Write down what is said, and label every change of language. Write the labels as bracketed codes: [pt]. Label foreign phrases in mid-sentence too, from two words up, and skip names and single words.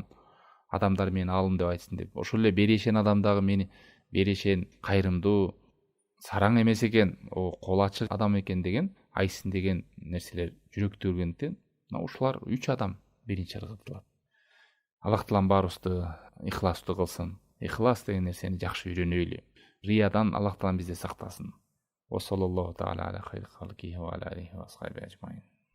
[ky] Адамдар мени аалым деп айтсын деп. Ошол эле берешен адам дагы мени берешен, кайрымдуу, сараң эмес экен, кол ачык адам экен деген айтсын деген нерселер жүрөктө жүргөндүктөн, ушулар 3 адам биринчи ыргытылат. Аллах Таалам баарыбызды ихластуу кылсын. Ихлас деген нерсени жакшы үйрөнөлү. Риядан Аллах Таалам бизди сактасын. [ar] و صلى الله تعالى على خير خلقه و على آله و أصحابه أجمعين.